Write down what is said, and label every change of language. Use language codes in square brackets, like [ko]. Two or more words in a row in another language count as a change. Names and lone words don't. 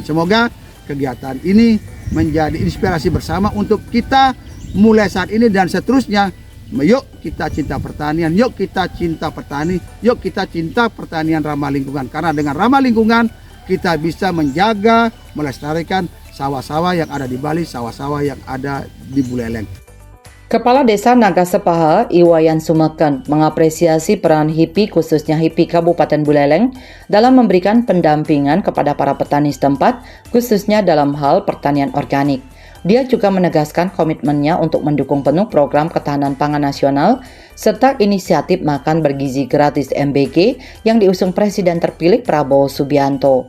[id] Semoga kegiatan ini menjadi inspirasi bersama untuk kita mulai saat ini dan seterusnya. Yuk kita cinta pertanian, yuk kita cinta petani, yuk kita cinta pertanian ramah lingkungan. Karena dengan ramah lingkungan kita bisa menjaga, melestarikan sawah-sawah yang ada di Bali, sawah-sawah yang ada di Buleleng. Kepala Desa Nagasepaha, Iwayan Sumeken, mengapresiasi peran HIPI khususnya HIPI Kabupaten Buleleng dalam memberikan pendampingan kepada para petani setempat, khususnya dalam hal pertanian organik. Dia juga menegaskan komitmennya untuk mendukung penuh program ketahanan pangan nasional serta inisiatif makan bergizi gratis MBG yang diusung Presiden terpilih Prabowo Subianto.